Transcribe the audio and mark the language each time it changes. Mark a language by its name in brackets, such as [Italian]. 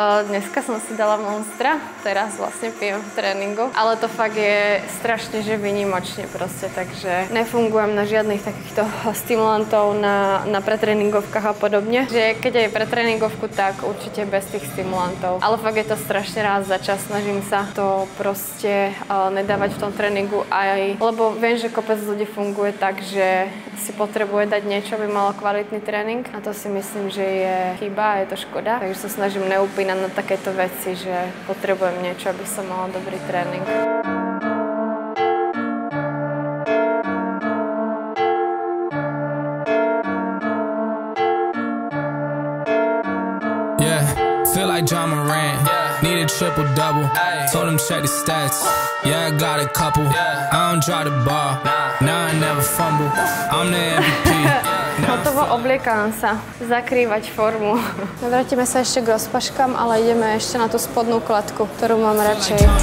[Slovak] Dneska som si dala Monstra, teraz vlastne pijem v tréningu, ale to fakt je strašne že výnimočne proste, takže nefungujem na žiadnych takýchto stimulantov na pretréningovkách a podobne. Že keď aj pre tréningovku, tak určite bez tých stimulantov. Ale fakt je to strašne raz za čas, snažím sa to proste nedávať v tom tréningu aj, lebo viem, že kopec ľudí funguje tak, že si potrebuje dať niečo, aby malo kvalitný tréning. A to si myslím, že je chyba a je to škoda. Takže sa snažím neupínať na takéto veci, že potrebujem niečo, aby som mala dobrý tréning. [English] Feel like John Moran, need a triple-double. Told him check the stats, yeah I got a couple. I don't drop the ball, now I never fumble. I'm the MVP. [Slovak] Hotovo, obliekam sa, zakrývať formu. Vrátime sa ešte k rozpaškám, ale ideme ešte na tú spodnú kladku, ktorú mám radšej.